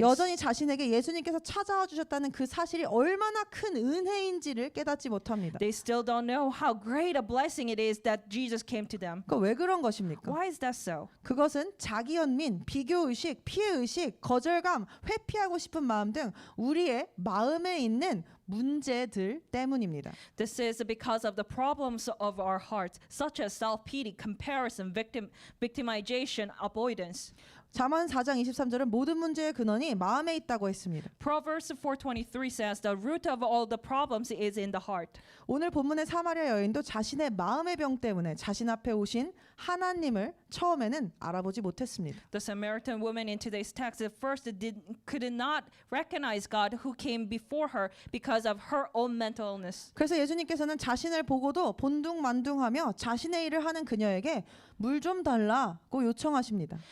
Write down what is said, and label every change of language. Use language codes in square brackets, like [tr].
[ko] 여전히 자신에게 예수님께서 찾아와 주셨다는 그 사실이 얼마나 큰 은혜인지를 깨닫지 못합니다. [en] They still don't know how great a blessing it is that Jesus came to them. [ko] 왜 그런 것입니까? [en] Why is that so? [ko] 그것은 자기 연민, 비교 의식, 피해 의식, 거절감, 회피하고 싶은 마음 등 우리의 마음에 있는 문제들 때문입니다. [en] This is because of the problems of our hearts, such as self-pity, comparison, victimization, avoidance. [ko] 잠언 4장 23절은 모든 문제의 근원이 마음에 있다고 했습니다. [en] Proverbs 4:23 says the root of all the problems is in the heart. [ko] 오늘 본문의 사마리아 여인도 자신의 마음의 병 때문에 자신 앞에 오신 하나님을 처음에는 알아보지 못했습니다. [en] The Samaritan woman in today's text at first could not recognize God who came before her because of her own mental illness. [ko] 그래서 예수님께서는 자신을 보고도 본둥만둥하며 자신의 일을 하는 그녀에게 물 좀 달라고 요청하십니다.